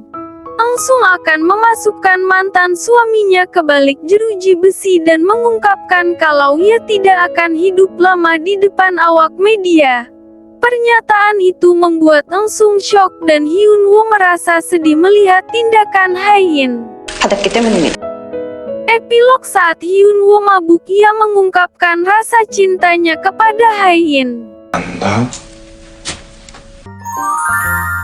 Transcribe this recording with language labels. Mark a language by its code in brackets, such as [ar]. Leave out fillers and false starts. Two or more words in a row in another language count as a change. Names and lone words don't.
[id] Engsung akan memasukkan mantan suaminya ke balik jeruji besi dan mengungkapkan kalau ia tidak akan hidup lama di depan awak media. Pernyataan itu membuat Engsung syok dan Hyunwoo merasa sedih melihat tindakan Hai-in. [ko] 받았기 때문입니다. [id] Epilog saat Hyunwoo mabuk ia mengungkapkan rasa cintanya kepada Hai-in. [ko] 안다.